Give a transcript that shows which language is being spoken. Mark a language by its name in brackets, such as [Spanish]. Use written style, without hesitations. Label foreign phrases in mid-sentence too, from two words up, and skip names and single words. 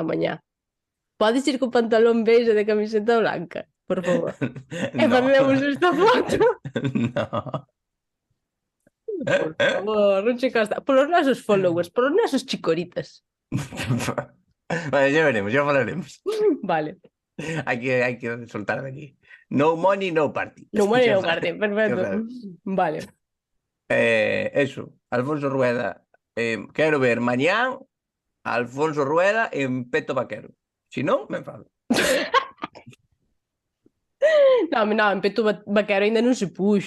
[Galician] Podes ir co pantalón beige de camiseta blanca, por favor. E facemos esta foto. [Spanish] No. [Galician] Por favor, non che costa. Por os nosos followers, por os nosos chicoritas. [Spanish] Vale, ya falaremos. Vale. [Galician] Hai que soltar de aquí. [English] No money, no party. No money, no party, [Spanish] perfecto. Vale. Eso, Alfonso Rueda. [Galician] Quero ver mañán a Alfonso Rueda en peto vaquero. Si non, me enfado. Non, en peto vaquero ainda non se puxo.